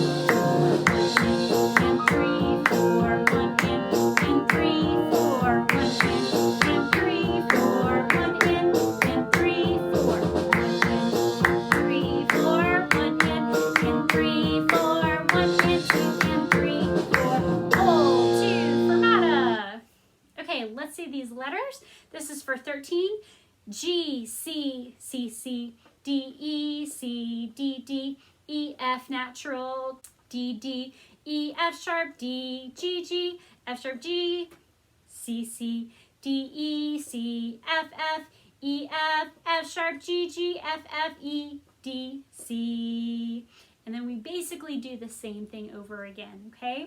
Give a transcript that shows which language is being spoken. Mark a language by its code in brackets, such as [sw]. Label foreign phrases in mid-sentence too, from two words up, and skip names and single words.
[en] 1 and 3 4, 1 and 3 4, 1 and 3 4, 1 and 3 4, 1 and 3 4, 1 and 3 4, 1 and 2 and 3 4. Hold 2, fermata. Okay, let's see these letters. This is for 13. G, C, C, C, D, E, C, D, D, E, F natural, D, D, E, F sharp, D, G, G, F sharp, G, C, C, D, E, C, F, F, E, F, F sharp, G, G, F, F, E, D, C. And then we basically do the same thing over again, okay?